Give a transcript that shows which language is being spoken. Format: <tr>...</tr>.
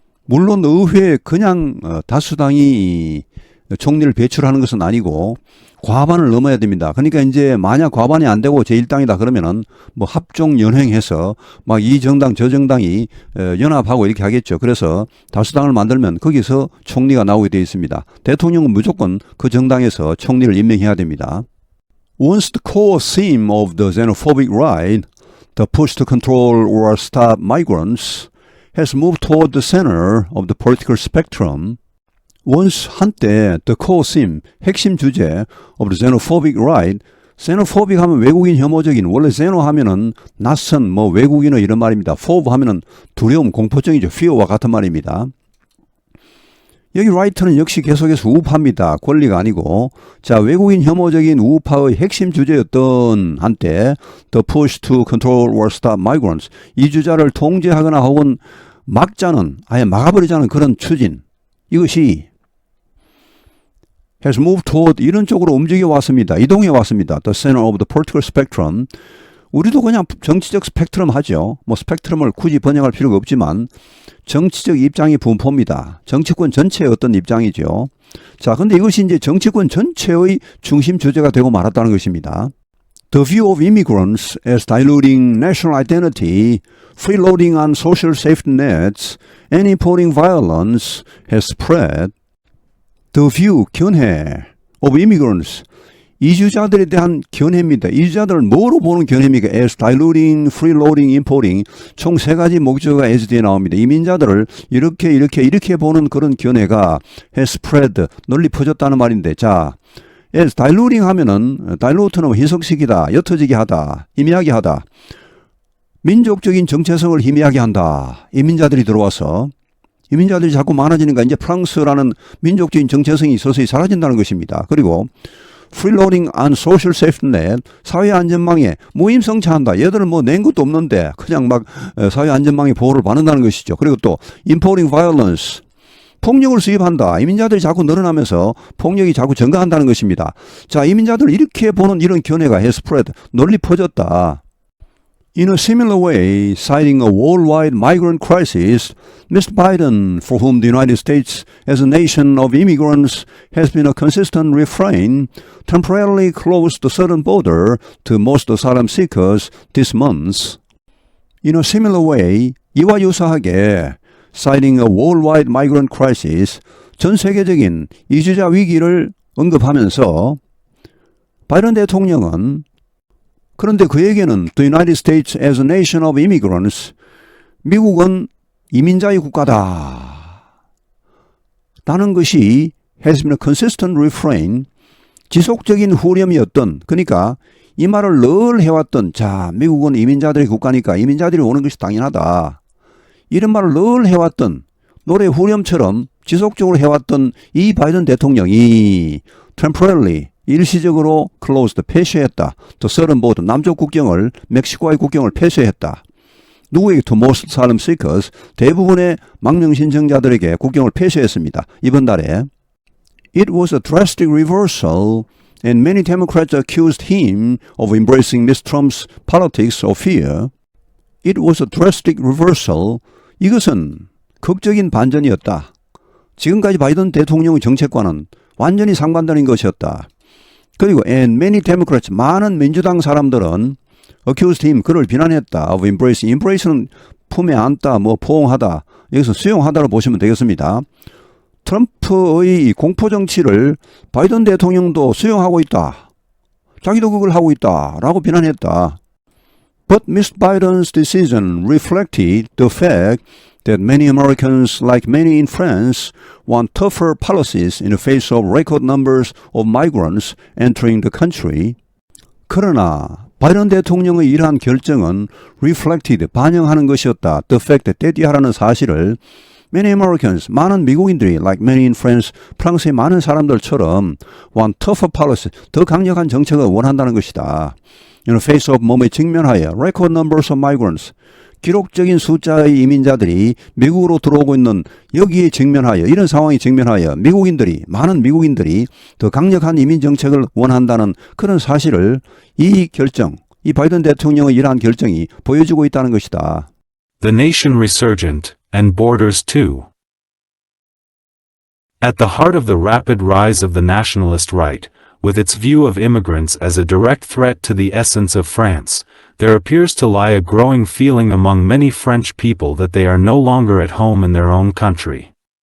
<ko>물론 의회에 그냥 다수당이 총리를 배출하는 것은 아니고 과반을 넘어야 됩니다. 그러니까 이제 만약 과반이 안 되고 제1당이다 그러면은 뭐 합종 연횡해서 막 이 정당 저 정당이 연합하고 이렇게 하겠죠. 그래서 다수당을 만들면 거기서 총리가 나오게 되어 있습니다. 대통령은 무조건 그 정당에서 총리를 임명해야 됩니다.</ko> <en>Once the core theme of the xenophobic right, the push to control or stop migrants, has moved toward the center of the political spectrum, once</en> <ko>한때</ko> <en>the core theme,</en> <ko>핵심 주제</ko> <en>of the xenophobic right, xenophobic</en> <ko>하면 외국인 혐오적인, 원래</ko> <en>xeno</en> <ko>하면은 낯선, 뭐 외국인어 이런 말입니다. phobe 하면은 두려움, 공포증이죠. fear와 같은 말입니다. 여기 right는 역시 계속해서 우파입니다. 권리가 아니고. 자, 외국인 혐오적인 우파의 핵심 주제였던 한때</ko> <en>the push to control or stop migrants,</en> <ko>이주자를 통제하거나 혹은 막자는, 아예 막아버리자는 그런 추진, 이것이</ko> <en>has moved toward,</en> <ko>이런 쪽으로 움직여 왔습니다. 이동해 왔습니다.</ko> <en>The center of the political spectrum.</en> <ko>우리도 그냥 정치적 스펙트럼 하죠. 뭐 스펙트럼을 굳이 번역할 필요가 없지만 정치적 입장의 분포입니다. 정치권 전체의 어떤 입장이죠. 자, 근데 이것이 이제 정치권 전체의 중심 주제가 되고 말았다는 것입니다.</ko> <en>The view of immigrants as diluting national identity, freeloading on social safety nets, and importing violence has spread. The view,</en> <ko>견해,</ko> <en>of immigrants,</en> <ko>이주자들에 대한 견해입니다. 이주자들을 뭐로 보는 견해입니까?</ko> <en>As diluting, freeloading, importing,</en> <ko>총 세 가지 목적어가 as 뒤에 나옵니다. 이민자들을 이렇게 보는 그런 견해가</ko> <en>has spread,</en> <ko>널리 퍼졌다는 말인데, 자,</ko> <en>as diluting</en> <ko>하면은 dilute는 희석시키다, 옅어지게 하다, 희미하게 하다, 민족적인 정체성을 희미하게 한다. 이민자들이 들어와서 이민자들이 자꾸 많아지니까 이제 프랑스라는 민족적인 정체성이 서서히 사라진다는 것입니다. 그리고</ko> <en>freeloading on social safety net,</en> <ko>사회 안전망에 무임승차한다. 얘들은 뭐 낸 것도 없는데 그냥 막 사회 안전망의 보호를 받는다는 것이죠. 그리고 또</ko> <en>importing violence,</en> <ko>폭력을 수입한다. 이민자들이 자꾸 늘어나면서 폭력이 자꾸 증가한다는 것입니다. 자, 이민자들을 이렇게 보는 이런 견해가</ko> <en>has spread,</en> <ko>널리 퍼졌다.</ko> <en>In a similar way, citing a worldwide migrant crisis, Mr. Biden, for whom the United States as a nation of immigrants has been a consistent refrain, temporarily closed the southern border to most asylum seekers this month. In a similar way,</en> <ko>이와 유사하게</ko> <en>citing a worldwide migrant crisis,</en> <ko>전 세계적인 이주자 위기를 언급하면서 바이든 대통령은 그런데 그에게는</ko> <en>the United States as a nation of immigrants,</en> <ko>미국은 이민자의 국가다 라는 것이</ko> <en>has been a consistent refrain,</en> <ko>지속적인 후렴이었던, 그러니까 이 말을 늘 해왔던, 자, 미국은 이민자들의 국가니까 이민자들이 오는 것이 당연하다, 이런 말을 늘 해왔던, 노래 후렴처럼 지속적으로 해왔던 이 바이든 대통령이</ko> <en>temporarily,</en> <ko>일시적으로</ko> <en>closed,</en> <ko>폐쇄했다. 또</ko> <en>southern border,</en> <ko>남쪽 국경을, 멕시코와의 국경을 폐쇄했다. 누구에게?</ko> <en>to most asylum seekers,</en> <ko>대부분의 망명 신청자들에게 국경을 폐쇄했습니다. 이번 달에.</ko> <en>It was a drastic reversal, and many Democrats accused him of embracing Mr. Trump's politics of fear. It was a drastic reversal.</en> <ko>이것은 극적인 반전이었다. 지금까지 바이든 대통령의 정책과는 완전히 상반되는 것이었다. 그리고</ko> <en>and many Democrats,</en> <ko>많은 민주당 사람들은</ko> <en>accused him,</en> <ko>그를 비난했다.</ko> <en>of embracing,</en> <ko>embrace는 품에 안다, 뭐 포옹하다, 여기서 수용하다로 보시면 되겠습니다. 트럼프의 공포 정치를 바이든 대통령도 수용하고 있다. 자기도 그걸 하고 있다 라고 비난했다.</ko> <en>But Mr. Biden's decision reflected the fact that many Americans, like many in France, want tougher policies in the face of record numbers of migrants entering the country.</en> <ko>그러나 바이든 대통령의 이러한 결정은</ko> <en>reflected,</en> <ko>반영하는 것이었다.</ko> <en>The fact that,</en> <ko>때띠하라는 사실을</ko> <en>many Americans,</en> <ko>많은 미국인들이</ko> <en>like many in France,</en> <ko>프랑스의 많은 사람들처럼</ko> <en>want tougher policies,</en> <ko>더 강력한 정책을 원한다는 것이다.</ko> <en>In the face of</en> <ko>몸에 직면하여</ko> <en>record numbers of migrants,</en> <ko>기록적인 숫자의 이민자들이 미국으로 들어오고 있는 여기에 직면하여, 이런 상황에 직면하여 미국인들이, 많은 미국인들이 더 강력한 이민 정책을 원한다는 그런 사실을 이 결정, 이 바이든 대통령의 이러한 결정이 보여주고 있다는 것이다.</ko> <en>The nation resurgent, and borders too. At the heart of the rapid rise of the nationalist right, with its view of immigrants as a direct threat to the essence of France, there appears to lie a growing feeling among many French people that they are no longer at home in their own country.</en>